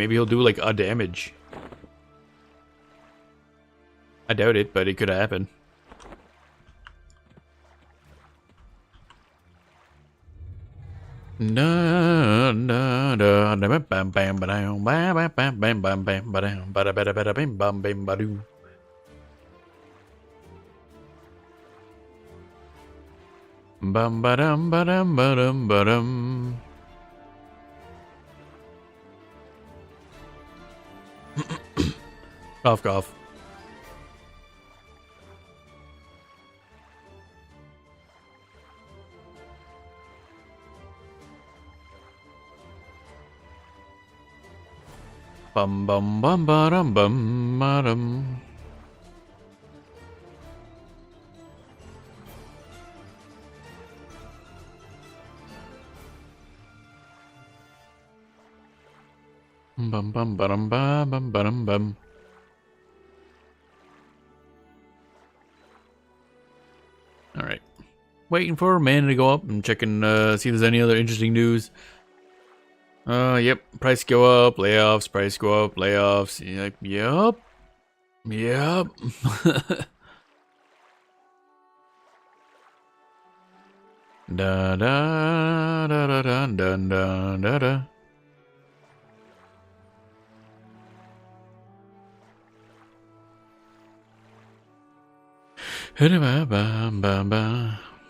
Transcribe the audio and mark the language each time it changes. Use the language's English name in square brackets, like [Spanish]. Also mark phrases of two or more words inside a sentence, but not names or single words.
[English] Maybe he'll do like a damage. I doubt it, but it could happen. Da da da da bam bam ba bam bam bam bam bam bam ba dam ba da ba da ba da bam bam bam ba doo. Bum ba dum ba dum ba dum ba dum. Cough cough. Bum bum bum ba dum bum ba dum. Bum bum ba dum ba bum ba dum bum. All right, waiting for Amanda to go up and checking, see if there's any other interesting news. Yep. Price go up, layoffs. Price go up, layoffs. Yep. Yep. Da da da da da da da da da. Ba ba ba ba.